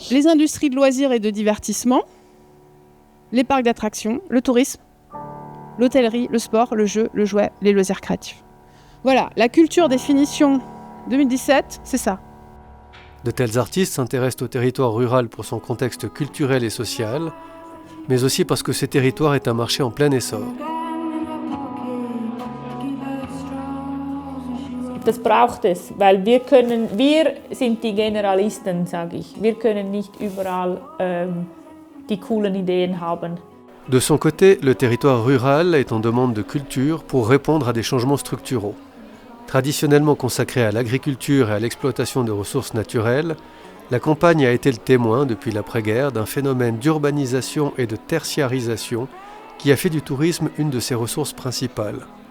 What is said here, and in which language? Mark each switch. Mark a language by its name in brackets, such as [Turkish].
[French] Les industries de loisirs et de divertissement, les parcs d'attractions, le tourisme, l'hôtellerie, le sport, le jeu, le jouet, les loisirs créatifs. Voilà, la culture définition 2017, c'est ça. De tels artistes s'intéressent au territoire rural pour son contexte culturel et social, mais aussi parce que ce territoire est un marché en plein essor. [German] Das braucht es, weil wir sind die Generalisten, sage ich. Wir können nicht überall die coolen Ideen haben. [French] De son côté, le territoire rural est en demande de culture pour répondre à des changements structuraux. Traditionnellement consacrée à l'agriculture et à l'exploitation de ressources naturelles, la campagne a été le témoin, depuis l'après-guerre, d'un phénomène d'urbanisation et de tertiarisation qui a fait du tourisme une de ses ressources principales.